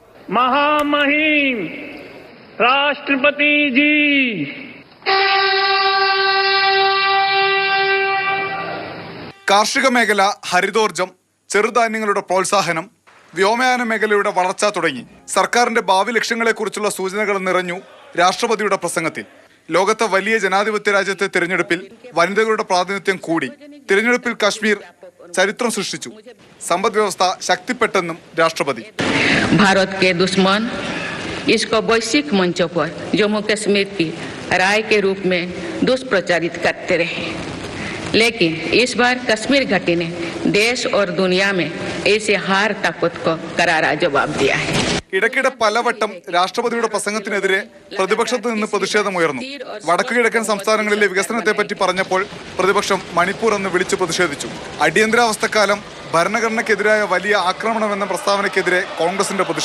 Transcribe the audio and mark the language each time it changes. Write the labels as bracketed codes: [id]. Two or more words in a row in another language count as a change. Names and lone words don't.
[hi] महामहिम राष्ट्रपति जी, [ml] കാർഷിക മേഖല, ഹരിതോർജം, ചെറുധാന്യങ്ങളുടെ പ്രോത്സാഹനം, വ്യോമയാന മേഖലയുടെ വളർച്ച തുടങ്ങി സർക്കാരിന്റെ ഭാവി ലക്ഷ്യങ്ങളെക്കുറിച്ചുള്ള സൂചനകൾ നിറഞ്ഞു രാഷ്ട്രപതിയുടെ പ്രസംഗത്തിൽ. ലോകത്തെ വലിയ ജനാധിപത്യ രാജ്യത്തെ തിരഞ്ഞെടുപ്പിൽ വനിതകളുടെ പ്രാതിനിധ്യം കൂടി. തിരഞ്ഞെടുപ്പിൽ കാശ്മീർ ചരിത്രം സൃഷ്ടിച്ചു. സമ്പദ് വ്യവസ്ഥ ശക്തിപ്പെട്ടെന്നും രാഷ്ട്രപതി. [hi] भारत के दुश्मन इसको वैश्विक मंचों पर जम्मू कश्मीर की राय के रूप में दुष्प्रचारित करते रहे, लेकिन इस बार कश्मीर घाटी ने देश और दुनिया में ऐसे हार ताकत को करारा जवाब दिया है. [ml] ഇടയ്ക്കിടെ പലവട്ടം രാഷ്ട്രപതിയുടെ പ്രസംഗത്തിനെതിരെ പ്രതിപക്ഷത്ത് നിന്ന് പ്രതിഷേധമുയർന്നു. വടക്കു കിഴക്കൻ സംസ്ഥാനങ്ങളിലെ വികസനത്തെപ്പറ്റി പറഞ്ഞപ്പോൾ പ്രതിപക്ഷം മണിപ്പൂർ എന്ന് വിളിച്ചു പ്രതിഷേധിച്ചു. അടിയന്തരാവസ്ഥക്കാലം ഭരണഘടനയ്ക്കെതിരായ വലിയ ആക്രമണമെന്ന പ്രസ്താവനയ്ക്കെതിരെ കോൺഗ്രസിന്റെ പ്രതിഷേധം.